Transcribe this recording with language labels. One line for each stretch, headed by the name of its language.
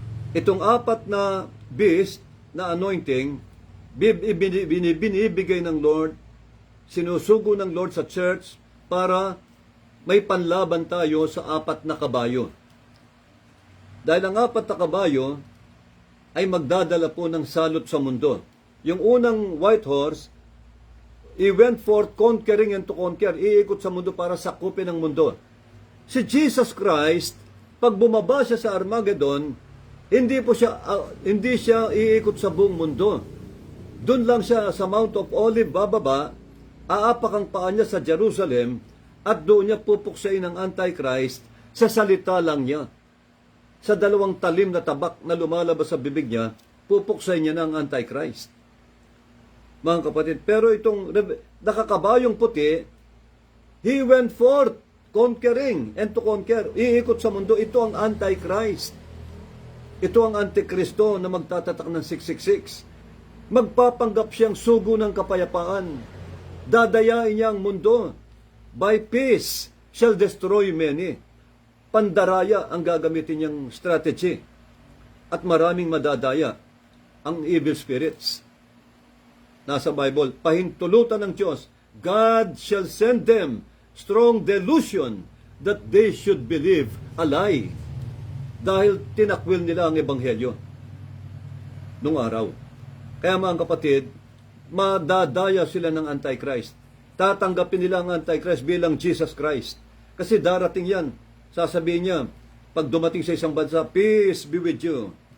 Filipino: Itong 4 na beast na anointing, binibigay ng Lord, sinusugo ng Lord sa church para may panlaban tayo sa 4 na kabayo. Dahil ang 4 na kabayo ay magdadala po ng salot sa mundo. Yung unang
English: white horse, he went forth conquering and to conquer.
Filipino: Iikot sa mundo para sakupin ang mundo. Si Jesus Christ, pag bumaba siya sa Armageddon, hindi siya iikot sa buong mundo. Doon lang siya sa Mount of Olive bababa, aapak ang paa niya sa Jerusalem, at doon niya pupuksain ang Antichrist sa salita lang niya. Sa 2 talim na tabak na lumalabas sa bibig niya, pupuksain niya ng Antichrist. Mga kapatid, pero itong nakakabayong puti,
English: he went forth conquering and to conquer.
Filipino: Iikot sa mundo, ito ang Antichrist. Ito ang Antikristo na magtatatak ng 666. Magpapanggap siyang sugo ng kapayapaan. Dadayain niya ang mundo.
English: By peace shall destroy many.
Filipino: Pandaraya ang gagamitin niyang strategy. At maraming madadaya ang evil spirits. Nasa Bible, pahintulutan ng Diyos,
English: God shall send them strong delusion that they should believe a lie.
Filipino: Dahil tinakwil nila ang ebanghelyo nung araw. Kaya mga kapatid, madadaya sila ng Antichrist. Tatanggapin nila ang Antichrist bilang Jesus Christ. Kasi darating yan. Sasabihin niya, pag dumating sa isang bansa,
English: peace be with you.